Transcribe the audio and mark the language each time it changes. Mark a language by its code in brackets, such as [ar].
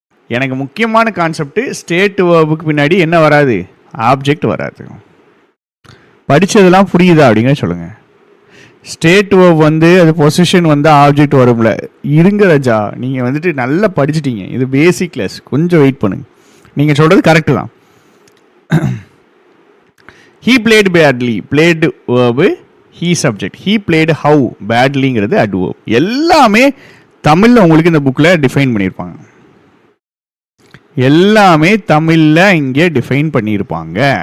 [ta] எனக்கு முக்கியமான concept, state வேர்புக்கு பின்னாடி என்ன வராது? ஆப்ஜெக்ட் வராது. படித்ததெல்லாம் புரியுதா அப்படிங்கிற சொல்லுங்க. ஸ்டேட் வேர்ப் வந்து அது பொசிஷன் வந்து ஆப்ஜெக்ட் வரும்ல. இருங்க ராஜா, நீங்கள் வந்துட்டு நல்லா படிச்சுட்டீங்க, இது பேசிக் கிளாஸ், கொஞ்சம் வெயிட் பண்ணுங்க. நீங்கள் சொல்கிறது கரெக்டு தான். [en] he played badly, played verb, he subject. he played how badlyங்கிறது adverb. [ta] எல்லாமே தமிழில் உங்களுக்கு இந்த புக்கில் டிஃபைன் பண்ணியிருப்பாங்க. எல்லாமே தமிழில் இங்கே டிஃபைன் பண்ணியிருப்பாங்க.